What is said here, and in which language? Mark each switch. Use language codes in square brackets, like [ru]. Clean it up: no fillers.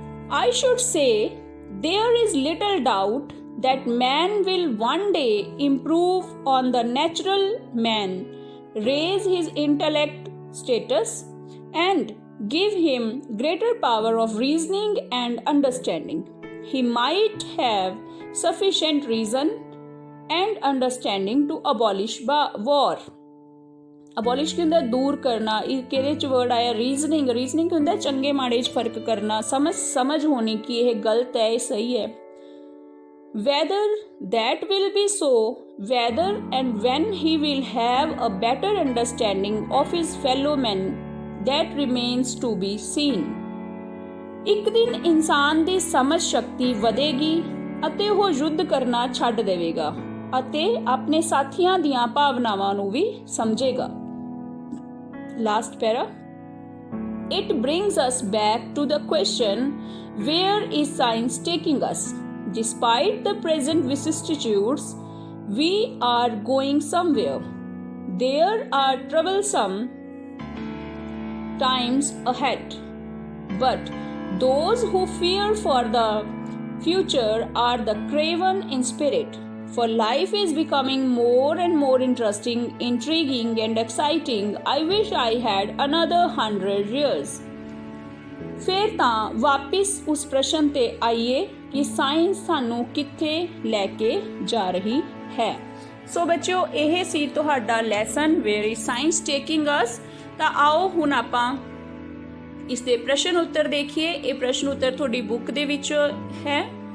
[en] I should say there is little doubt that man will one day improve on the natural man, raise his intellect status and give him greater power of reasoning and understanding. He might have sufficient reason and understanding to abolish war. [pa] Abolish ਕੀ ਹੁੰਦਾ? ਦੂਰ ਕਰਨਾ। ਕਿਹਦੇ ਚ word ਆਇਆ? Reasoning. Reasoning ਕੀ ਹੁੰਦਾ? ਚੰਗੇ ਮਾੜੇ ਚ ਫਰਕ ਕਰਨਾ, ਸਮਝ ਹੋਣੀ ਕਿ ਇਹ ਗਲਤ ਹੈ, ਇਹ ਸਹੀ ਹੈ। [en] whether that will be so, whether and when he will have a better understanding of his fellow men, that remains to be seen. [pa] ਇੱਕ ਦਿਨ ਇਨਸਾਨ ਦੀ ਸਮਝ ਸ਼ਕਤੀ ਵਧੇਗੀ ਅਤੇ ਉਹ ਯੁੱਧ ਕਰਨਾ ਛੱਡ ਦੇਵੇਗਾ ਅਤੇ ਆਪਣੇ ਸਾਥੀਆਂ ਦੀਆਂ ਭਾਵਨਾਵਾਂ ਨੂੰ ਵੀ ਸਮਝੇਗਾ। [en] Last para. It brings us back to the question, where is science taking us? Despite the present vicissitudes, we are going somewhere. There are troublesome times ahead, but those who fear for the future are the craven in spirit. For life is becoming more and more interesting, intriguing and exciting. I wish I had another 100 years. [pa] ਫਿਰ ਤਾਂ ਵਾਪਿਸ ਉਸ ਪ੍ਰਸ਼ਨ ਤੇ ਆਈਏ ਕਿ science ਸਾਨੂੰ ਕਿੱਥੇ ਲੈ ਕੇ ਜਾ ਰਹੀ ਹੈ। ਸੋ ਬੱਚਿਓ, ਇਹ ਸੀ ਤੁਹਾਡਾ lesson where is science taking ਅਸ। ਤਾਂ ਆਓ ਹੁਣ ਆਪਾਂ ਇਸ ਦੇ ਪ੍ਰਸ਼ਨ ਉੱਤਰ ਦੇਖੀਏ। ਇਹ ਪ੍ਰਸ਼ਨ ਉੱਤਰ ਤੁਹਾਡੀ ਬੁੱਕ ਦੇ ਵਿੱਚ ਹੈ।